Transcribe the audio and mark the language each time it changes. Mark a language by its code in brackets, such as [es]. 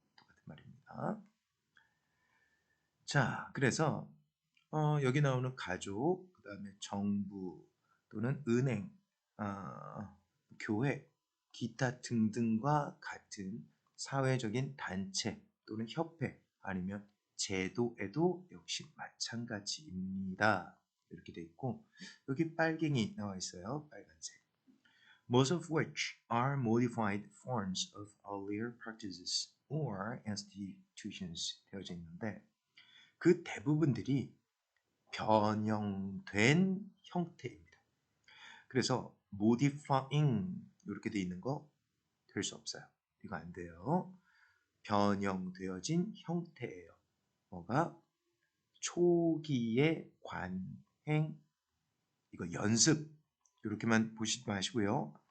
[ko] 똑같은 말입니다. 자, 그래서 여기 나오는 가족, 그 다음에 정부 또는 은행, 교회, 기타 등등과 같은 사회적인 단체 또는 협회 아니면 제도에도 역시 마찬가지입니다. 이렇게 돼 있고 여기 빨갱이 나와 있어요. 빨간색. [en] Most of which are modified forms of earlier practices or institutions [ko] 되어져 있는데 그 대부분들이 변형된 형태입니다. 그래서 modifying 이렇게 돼 있는 거 될 수 없어요. 이거 안 돼요. 변형되어진 형태예요. 뭐가? 초기의 관행, 이거 연습 이렇게만 보시지 마시고요.